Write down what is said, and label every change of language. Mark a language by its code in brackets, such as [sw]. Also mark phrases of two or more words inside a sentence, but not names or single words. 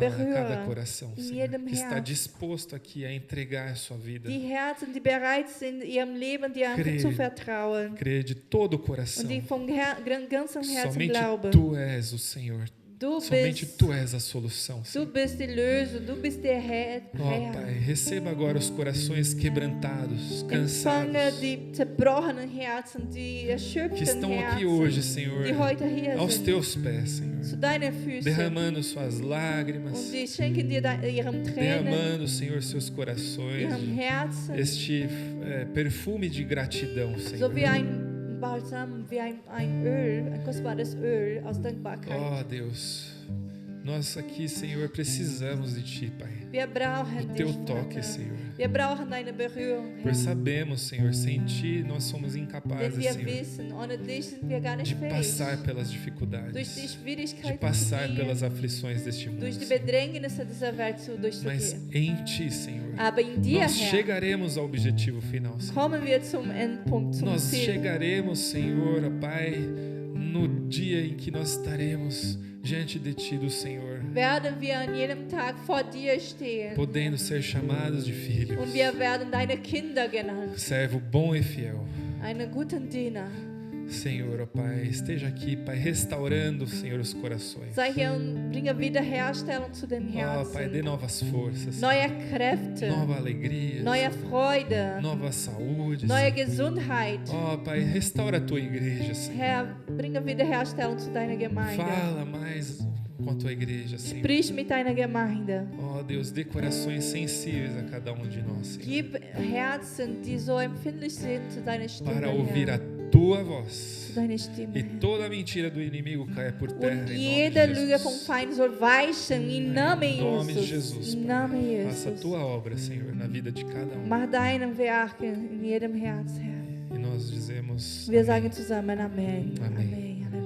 [de] Berühre [pt] a cada coração, [de] in [pt] Senhor, [de] jedem [pt] que está [de] Herz. [pt] disposto aqui a entregar a sua vida. [de] Die Herzen, die bereit sind, ihrem Leben dir einfach [pt] Crê. [de] zu vertrauen. [pt] Crê de todo o coração. [de] Und die vom ganzen Herzen [pt] Somente [de] glauben. [pt] tu és o Senhor. [de] Du [pt] Somente [de] bist, [pt] tu és a solução, [de] du [pt] Senhor. [de] bist die Lösung, du bist der Herr. [pt] Ó Pai, receba agora os corações quebrantados, [de] Empfange [pt] cansados, [de] die zerbrochenen Herzen, die [pt] que [de] erschöpften [pt] estão aqui hoje, [de] Herzen, [pt] Senhor, [de] die heute hier [pt] aos [de] sind, [pt] teus pés, Senhor, [de] zu deinen Füßen. [pt] derramando suas [de] Und [pt] lágrimas, [de] die schenken dir ihren Tränen, [pt] derramando, Senhor, seus corações, [de] ihrem Herzen, [pt] este perfume de gratidão, [de] so [pt] Senhor. [de] wie ein Balsam, wie ein Öl, ein kostbares Öl aus Dankbarkeit. [pt] Ó Deus, nós aqui, Senhor, precisamos de Ti, Pai. [de] Wir brauchen [pt] Do [de] dich, [pt] Teu toque, [de] Vater. [pt] Senhor. [de] Wir brauchen deine Berührung, Herr. [pt] Pois sabemos, Senhor, sem Ti nós somos [de] Denn [pt] incapazes, [de] wir [pt] Senhor, [de] wissen, ohne dich sind wir gar [pt] de [de] nicht fähig. [pt] passar pelas [de] Durch [pt] dificuldades, [de] die [pt] de [de] Schwierigkeiten zu [pt] passar [de] gehen, [pt] pelas aflições deste mundo. [de] durch die [pt] Senhor. [de] Bedrängnisse dieser Welt [pt] Mas [de] durchzugehen. [pt] em Ti, Senhor, [de] Aber in dir, [pt] nós [de] Herr, [pt] chegaremos ao objetivo final, Senhor. [de] kommen wir zum Endpunkt, zum [pt] Nós [de] Ziel. [pt] chegaremos, Senhor, ó Pai, no dia em que nós estaremos diante de Ti, do Senhor, [de] Werden wir an jedem Tag vor dir stehen. [pt] podendo ser chamados de filhos, [de] Und wir werden deine Kinder genannt. [pt] servo bom e fiel. [de] Einen guten Diener. [pt] Senhor, ó Pai, esteja aqui, Pai, restaurando, Senhor, os corações. [de] Sei hier und bringe Wiederherstellung zu den [pt] Ó Pai, dê [de] Herzen. [pt] novas forças, [de] Neue Kräfte, [pt] nova alegria, [de] neue Freude, [pt] nova saúde. [de] neue [pt] Senhor. [de] Gesundheit. [pt] Ó Pai, restaura a Tua igreja, Senhor. [de] Herr, bringe Wiederherstellung zu deiner Gemeinde. [pt] Fala mais com a Tua igreja, Senhor. [de] Sprich mit deiner Gemeinde. [pt] Ó Deus, dê corações sensíveis a cada um de nós, Senhor, [de] Gib Herzen, die so empfindlich sind zu deiner Stimme, [pt] para ouvir a [de] Herr. [pt] Tua voz. [de] Zu deiner Stimme, [pt] E [de] Herr. [pt] toda mentira do inimigo caia por terra, [de] Und [pt] em [de] jede [pt] nome de [de] Lüge vom [pt] Jesus. [de] Feind soll weichen, im Namen [pt] Em nome de Jesus. Jesus, [de] Im [pt] Pai. [de] Namen Faça a Jesus. [pt] Tua obra, Senhor, na vida de cada um. [de] Mach deinen Werk in jedem Herz, Herr. [pt] E nós dizemos [de] Wir [pt] amém. [de] sagen zusammen Amen. Amen. Amen.